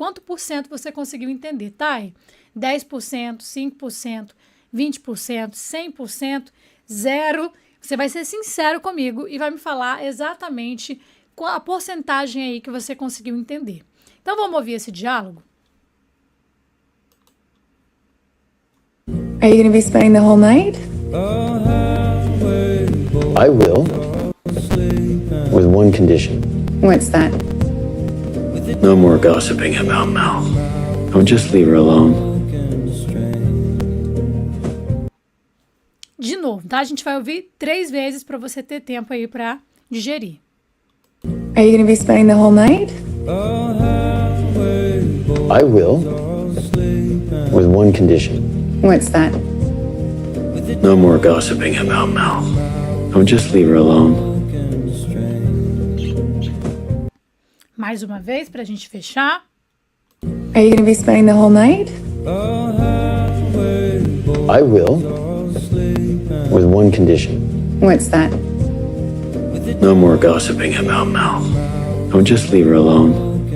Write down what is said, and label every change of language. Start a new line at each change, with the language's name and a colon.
Portuguese: Quanto por cento você conseguiu entender, tá? 10%, 5%, 20%, 100%, 0%. Você vai ser sincero comigo e vai me falar exatamente qual a porcentagem aí que você conseguiu entender. Então vamos ouvir esse diálogo?
English: Are you going to be spending the whole night? I will. With one condition. What's that? No more gossiping about Mel. I'll just leave her alone.
Portuguese: De novo, tá? A gente vai ouvir 3 vezes para você ter tempo aí para digerir.
English: Are you going to be spending the whole night? I will. With one condition. What's that? No more gossiping about Mel. I'll just leave her alone.
Portuguese: Mais uma vez para a gente fechar.
English: Are you going to be spending the whole night? I will. With one condition. What's that? No more gossiping about Mel. I'll just leave her alone.